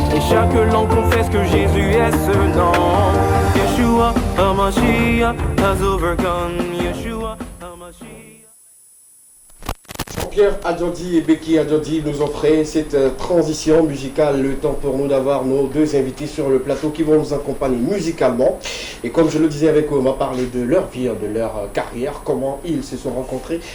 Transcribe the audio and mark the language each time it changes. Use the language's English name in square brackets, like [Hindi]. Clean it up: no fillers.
[French] Et chaque langue confesse que Jésus est ce nom. [English] Yeshua HaMashiach has overcome. Yeshua HaMashiach. [French] Jean-Pierre Adjandi et Becky Adjandi nous offraient cette transition musicale. Le temps pour nous d'avoir nos deux invités sur le plateau qui vont nous accompagner musicalement. Et comme je le disais avec eux, on va parler de leur vie, de leur carrière, comment ils se sont rencontrés.